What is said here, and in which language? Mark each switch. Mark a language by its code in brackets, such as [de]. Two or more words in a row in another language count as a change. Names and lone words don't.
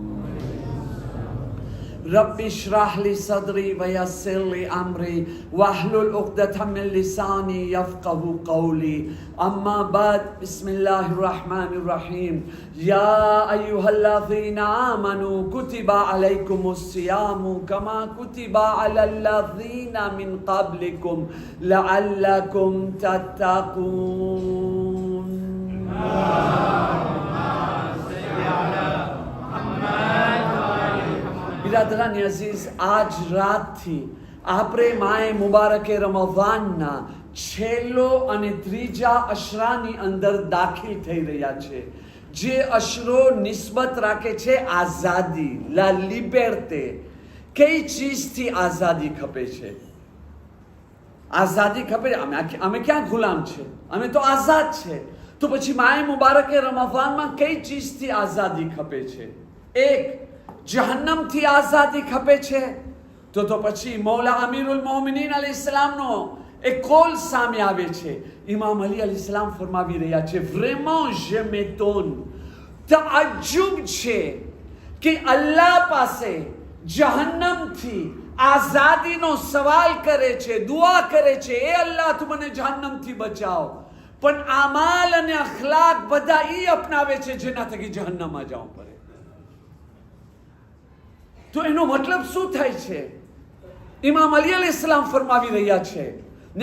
[ar] رب اشرح لي صدري ويسر لي أمري واحلل عقدة من لساني يفقه قولي أما بعد بسم الله الرحمن الرحيم يا أيها الذين آمنوا كتب عليكم الصيام كما كتب على الذين من قبلكم لعلكم [gu] تتقون [ur] برادران عزیز [gu] આજ રાત થી આપણે માએ મુબારકે રમઝાનના છેલ્લો અને ત્રીજા અશરાની અંદર દાખલ થઈ રહ્યા છે જે અશરો નિસ્બત રાખે છે આઝાદી [fr] la liberté [gu] કઈ ચીજથી આઝાદી ખપે છે આઝાદી ખપે અમે ક્યાં ગુલામ છે અમે તો આઝાદ છે તો પછી માએ મુબારકે રમઝાનમાં કઈ ચીજથી આઝાદી ખપે છે એક જહન્નમ થી આઝાદી ખપે છે તો પછી મૌલા અમીરુલ મોમિનીન અલૈહિસ્સલામનો એક કોલ સામે આવે છે ઇમામ અલી અલૈહિસ્સલામ ફરમાવી રહ્યા છે [fr] vraiment je m'étonne [gu] તાજ્જુબ છે કે અલ્લાહ પાસે જહન્નમથી આઝાદીનો સવાલ કરે છે દુઆ કરે છે એ અલ્લાહ તું મને જહન્નમથી બચાવ પણ આમાલ અને અખલાક બધા ઈ અપનાવે છે જેના થકી જહન્નમમાં જવું પડે તો એનો મતલબ શું થાય છે ઇમામ અલી અલૈહિસ્સલામ ફરમાવી રહ્યા છે ને